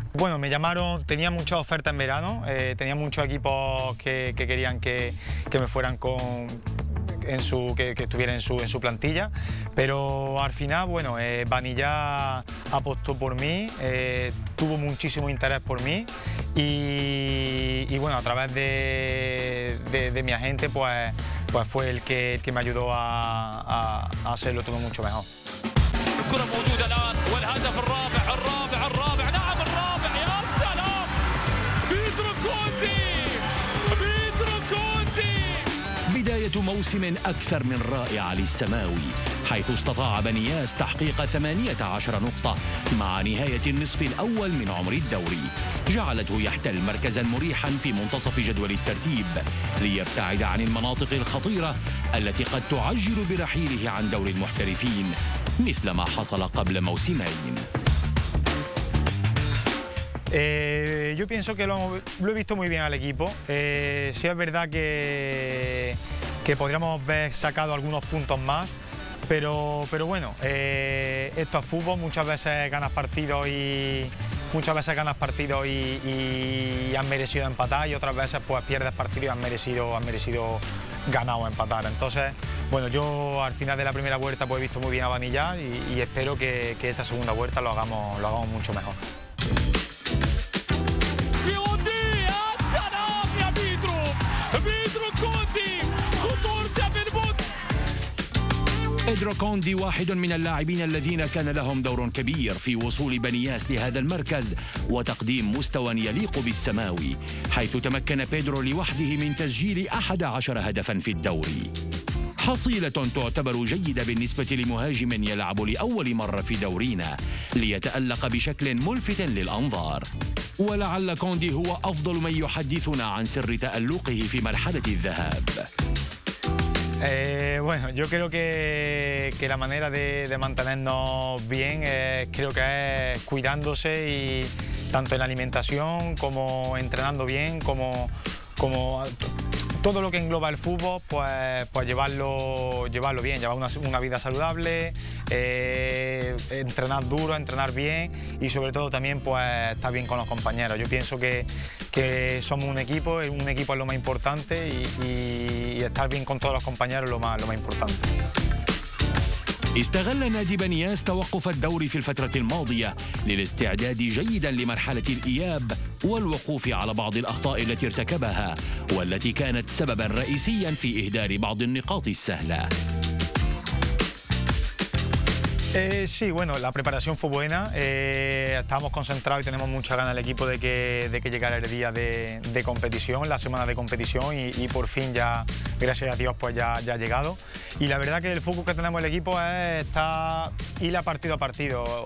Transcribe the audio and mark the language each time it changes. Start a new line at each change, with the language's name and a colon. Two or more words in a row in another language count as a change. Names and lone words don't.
Spanish: Bueno, me llamaron, tenía muchas ofertas en verano, tenía muchos equipos que querían que me fueran que estuviera en su plantilla, pero al final, bueno, Vanilla apostó por mí, tuvo muchísimo interés por mí y bueno, a través de mi agente pues fue el que me ayudó a hacerlo todo mucho mejor.
Arabic: الكرة موجودة الآن والهدف الرابع نعم الرابع يا سلام. بيدرو كوندي. بداية موسم أكثر من رائعة للسماوي، حيث استطاع بنياس تحقيق 18 نقطة مع نهاية النصف الأول من عمر الدوري، جعلته يحتل مركزا مريحا في منتصف جدول الترتيب ليبتعد عن المناطق الخطيرة التي قد تعجل برحيله عن دوري المحترفين مثل ما حصل قبل موسمين.
Spanish: Yo pienso que lo he visto muy bien al equipo. Sí es verdad que podríamos haber sacado algunos puntos más, pero bueno, esto es fútbol, muchas veces ganas partidos y has merecido empatar, y otras veces pues pierdes partidos y has merecido ganar o empatar. Entonces, bueno, yo al final de la primera vuelta pues he visto muy bien a Vanilla y espero que esta segunda vuelta lo hagamos mucho mejor.
Arabic: بيدرو كوندي واحد من اللاعبين الذين كان لهم دور كبير في وصول بنياس لهذا المركز وتقديم مستوى يليق بالسماوي، حيث تمكن بيدرو لوحده من تسجيل 11 هدفا في الدوري، حصيلة تعتبر جيدة بالنسبة لمهاجم يلعب لأول مرة في دورينا ليتألق بشكل ملفت للأنظار. ولعل كوندي هو أفضل من يحدثنا عن سر تألقه في مرحلة الذهاب.
Spanish: Bueno, yo creo que la manera de mantenernos bien creo que es cuidándose, y tanto en la alimentación como entrenando bien, como todo lo que engloba el fútbol, pues llevarlo bien, llevar una vida saludable, entrenar duro, entrenar bien y sobre todo también pues estar bien con los compañeros. Yo pienso que somos un equipo es lo más importante y estar bien con todos los compañeros es lo más importante.
Arabic: استغل نادي بنياس توقف الدوري في الفترة الماضية للاستعداد جيدا لمرحلة الإياب والوقوف على بعض الأخطاء التي ارتكبها والتي كانت سببا رئيسيا في إهدار بعض النقاط السهلة.
Spanish: Sí, bueno, la preparación fue buena, estábamos concentrados y tenemos mucha ganas el equipo de que llegara el día de competición, la semana de competición y por fin ya, gracias a Dios, pues ya ha llegado. Y la verdad que el foco que tenemos el equipo es ir a partido.